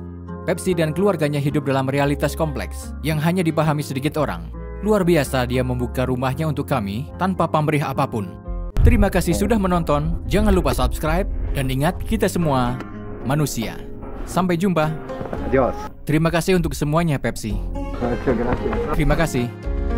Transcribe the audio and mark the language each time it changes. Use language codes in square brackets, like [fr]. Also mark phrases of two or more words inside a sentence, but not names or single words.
[id] Pepsi dan keluarganya hidup dalam realitas kompleks yang hanya dipahami sedikit orang. Luar biasa dia membuka rumahnya untuk kami tanpa pamrih apapun. Terima kasih sudah menonton, jangan lupa subscribe, dan ingat kita semua manusia. Sampai jumpa. [es] Adiós. [id] Terima kasih untuk semuanya Pepsi. [es] Muchas gracias. [id] Terima kasih.